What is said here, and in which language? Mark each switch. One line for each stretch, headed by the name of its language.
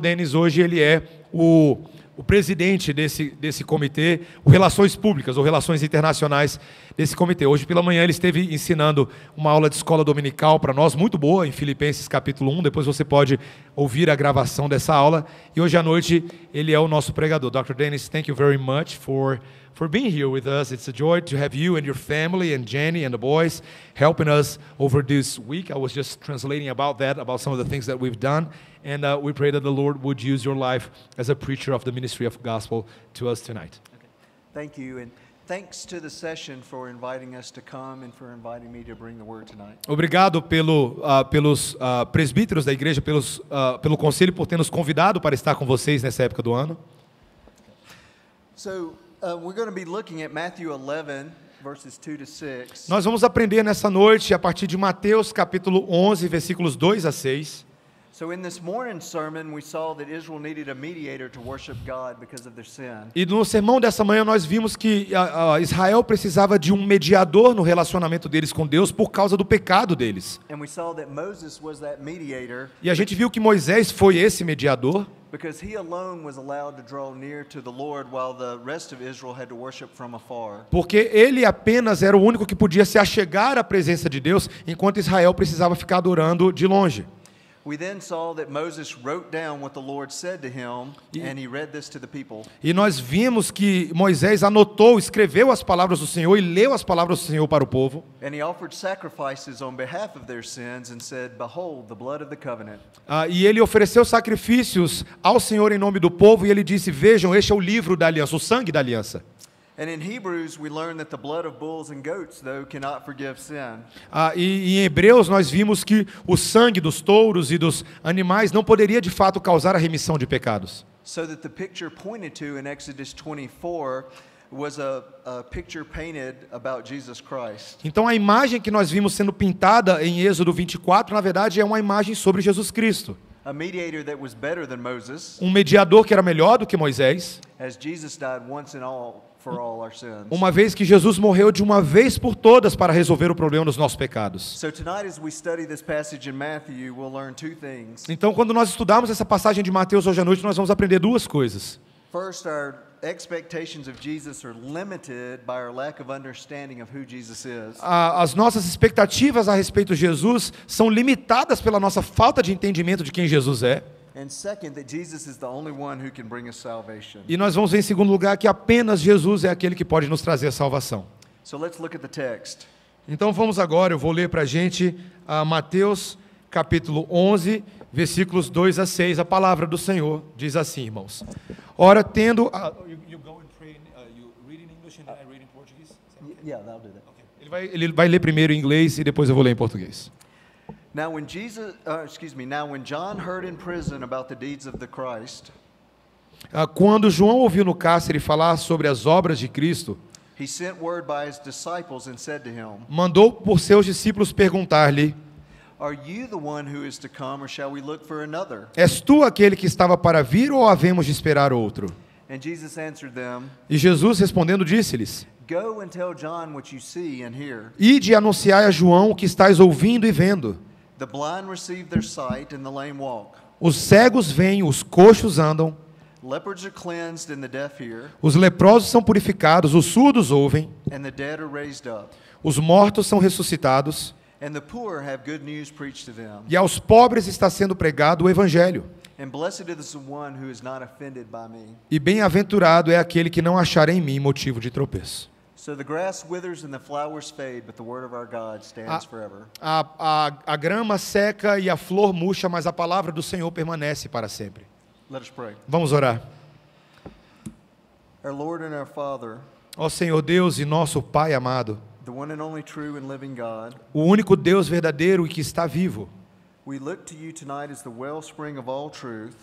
Portuguese: Dennis hoje ele é o presidente desse comitê, o Relações Públicas, ou Relações Internacionais desse comitê. Hoje pela manhã ele esteve ensinando uma aula de escola dominical para nós, muito boa, em Filipenses capítulo 1, depois você pode ouvir a gravação dessa aula, e hoje à noite ele é o nosso pregador.
English: Dr. Dennis, thank you very much for being here with us. It's a joy to have you and your family and Jenny and the boys helping us over this week. I was just translating about some of the things that we've done, and we pray that the Lord would use your life as a preacher of the ministry of gospel to us tonight. Okay. Thank you, and thanks to the session for inviting us to come and for inviting me to bring the word tonight.
Portuguese: Obrigado pelos presbíteros da igreja, pelo conselho, por ter nos convidado para estar com vocês nessa época do ano.
English: So, we're going to be looking at Matthew 11, verses 2 to 6.
Portuguese: Nós vamos aprender nessa noite a partir de Mateus capítulo 11, versículos 2 a 6.
English: So in this morning's sermon, we saw that Israel needed a mediator to worship God because of their sin.
Portuguese: E no sermão dessa manhã nós vimos que Israel precisava de um mediador no relacionamento deles com Deus por causa do pecado deles.
English: And we saw that Moses was that mediator.
Portuguese: E a gente viu que Moisés foi esse mediador.
English: Because he alone was allowed to draw near to the Lord while the rest of Israel had to worship from afar.
Portuguese: Porque ele apenas era o único que podia se achegar à presença de Deus, enquanto Israel precisava ficar adorando de longe.
English: We then saw that Moses wrote down what the Lord said to him, and he read this to the people.
Portuguese: E nós vimos que Moisés escreveu as palavras do Senhor e leu as palavras do Senhor para o povo.
English: And he offered sacrifices on behalf of their sins and said, "Behold, the blood of the covenant."
Portuguese: E ele ofereceu sacrifícios ao Senhor em nome do povo e ele disse: "Vejam, este é o livro da aliança, o sangue da aliança."
English: And in Hebrews we learn that the blood of bulls and goats though cannot forgive sin.
Portuguese: E em Hebreus nós vimos que o sangue dos touros e dos animais não poderia de fato causar a remissão de pecados.
English: So that the picture pointed to in Exodus 24 was a picture painted about Jesus Christ.
Portuguese: Então a imagem que nós vimos sendo pintada em Êxodo 24, na verdade é uma imagem sobre Jesus Cristo.
English: A mediator that was better than Moses.
Portuguese: Um mediador que era melhor do que Moisés.
English: As Jesus died once and all for all our sins.
Portuguese: Uma vez que Jesus morreu de uma vez por todas para resolver o problema dos nossos pecados.
English: So tonight as we study this passage in Matthew, we'll learn two things.
Portuguese: Então quando nós estudarmos essa passagem de Mateus hoje à noite, nós vamos aprender duas coisas.
English: First, our expectations of Jesus are limited by our lack of understanding of who Jesus is.
Portuguese: As nossas expectativas a respeito de Jesus são limitadas pela nossa falta de entendimento de quem Jesus é.
English: And second, that Jesus is the only one who can bring us salvation.
Portuguese: E nós vamos ver em segundo lugar que apenas Jesus é aquele que pode nos trazer a salvação.
English: So let's look at the text.
Portuguese: Então vamos agora, eu vou ler para a gente Mateus capítulo 11, versículos 2 a 6. A palavra do Senhor diz assim, irmãos. Ora, tendo...
English: Yeah, that'll do that.
Portuguese: Ele vai ler primeiro em inglês e depois eu vou ler em português.
English: Now when John heard in prison about the deeds of the Christ,
Portuguese: Quando João ouviu no cárcere falar sobre as obras de Cristo,
English: he sent word by his disciples and said to him,
Portuguese: mandou por seus discípulos perguntar-lhe:
English: Are you the one who is to come, or shall we look for another?
Portuguese: És tu aquele que estava para vir ou havemos de esperar outro?
English: And Jesus answered them,
Portuguese: E Jesus respondendo disse-lhes:
English: Go and tell John what you see and hear.
Portuguese: Ide e anunciai a João o que estáis ouvindo e vendo.
English: The blind receive their sight and the lame walk.
Portuguese: Os cegos veem, os coxos andam,
English: Leopards are cleansed and the deaf hear,
Portuguese: os leprosos são purificados, os surdos ouvem,
English: and the dead are raised up.
Portuguese: os mortos são ressuscitados,
English: And the poor have good news preached to them.
Portuguese: e aos pobres está sendo pregado o evangelho.
English: And blessed is the one who is not offended by me.
Portuguese: E bem-aventurado é aquele que não achar em mim motivo de tropeço.
English: So the grass withers and the flowers fade, but the word of our God stands forever.
Portuguese: A grama seca e a flor murcha, mas a palavra do Senhor permanece para sempre.
English: Let us pray.
Portuguese: Vamos orar.
English: Our Lord and our Father,
Portuguese: Ó Senhor Deus e nosso Pai amado,
English: the one and only true and living God,
Portuguese: o único Deus verdadeiro e que está vivo,
English: we look to you tonight as the wellspring of all truth,